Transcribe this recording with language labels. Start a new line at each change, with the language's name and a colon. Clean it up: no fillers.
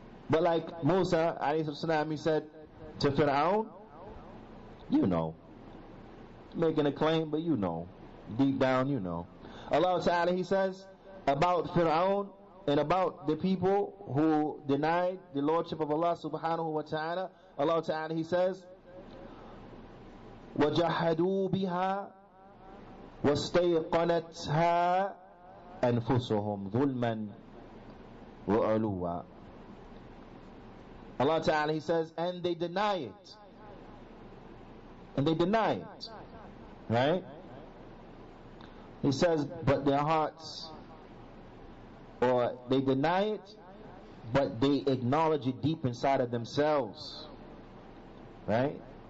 English: But like Musa, alayhi salam, he said to Fir'aun, you know, making a claim, but you know, deep down you know. Allah Ta'ala, He says about Fir'aun and about the people who denied the lordship of Allah Subhanahu wa Ta'ala.
Arabic: Allah Ta'ala, He says, وَجَحَدُوا بِهَا وَاسْتَيْقَنَتْهَا أَنفُسُهُمْ ظُلْمًا وَعُلُوًّا.
English: Allah Ta'ala, He says, and they deny it. And they deny it. Right? He says, but their hearts, or they deny it, but they acknowledge it deep inside of themselves. Right?